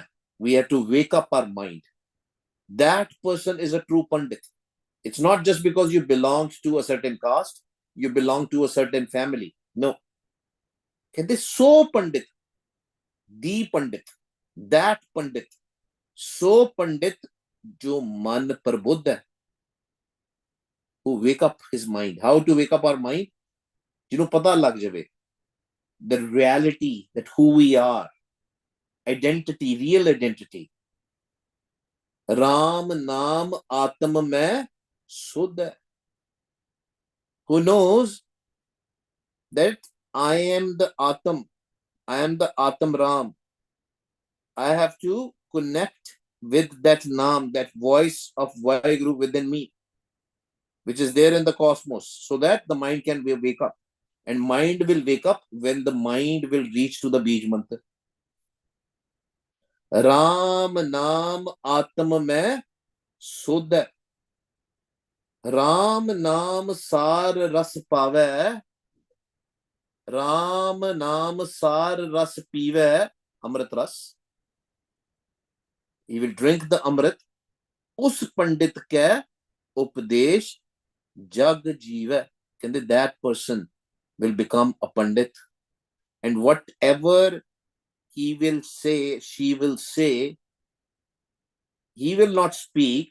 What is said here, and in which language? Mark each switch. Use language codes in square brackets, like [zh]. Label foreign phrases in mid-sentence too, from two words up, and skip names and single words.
[en] We have to wake up our mind. That person is a true Pandit. It's not just because you belong to a certain caste, you belong to a certain family. [hi] No. कहते सो पंडित, [en] the Pandit, that Pandit, [hi] सो पंडित जो मन प्रबुद्ध है, [en] who wake up his mind. How to wake up our mind? [pa] ਪਤਾ ਲੱਗ ਜਾਵੇ. [en] The reality that who we are, identity, real identity. [pa] ਰਾਮ ਨਾਮ ਆਤਮ ਮੈਂ ਸੁਧ ਹੈ. [en] Who knows that I am the Atam, I am the Atam Ram. I have to connect with that Naam, that voice of Vaheguru within me, which is there in the cosmos, so that the mind can wake up. And mind will wake up when the mind will reach to the Bij Mantra. [pa] ਰਾਮ ਨਾਮ ਆਤਮ ਮੈਂ ਸੁਧ. ਰਾਮ ਨਾਮ ਸਾਰ ਰਸ ਪਾਵੈ. ਰਾਮ ਨਾਮ ਸਾਰ ਰਸ ਪੀਵੈ. ਅੰਮ੍ਰਿਤ ਰਸ. [en] He will drink the Amrit. [pa] ਉਸ ਪੰਡਿਤ ਕੇ ਉਪਦੇਸ਼ ਜਗ ਜੀਵਾ. [en] That person will become a Pandit. And whatever he will say, she will say, he will not speak.